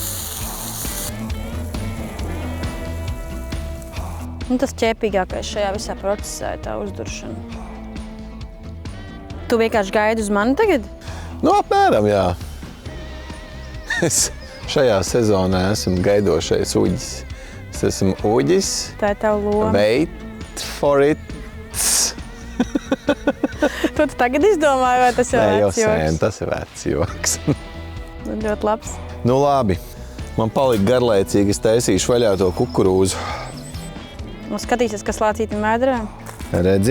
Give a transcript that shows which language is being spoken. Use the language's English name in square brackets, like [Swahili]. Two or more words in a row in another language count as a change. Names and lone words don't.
[Latvian] Tas ķēpīgākais šajā visā procesā ir tā uzduršana. Tu vienkārši gaidi uz mani tagad? Apmēram, jā. Es šajā sezonā esmu gaidošais Uģis. Es esmu Uģis. Tā ir tava loma. [English] Wait for it. [Latvian] Tu tagad izdomāji, vai tas ir vecs joks? Nē, jau sen, tas ir vecs joks. Ļoti labs. Labi. Man palika garlaicīgi, es taisīšu vaļā to kukurūzu. Skatīsies, kas lācītim vēdrē. Redzi?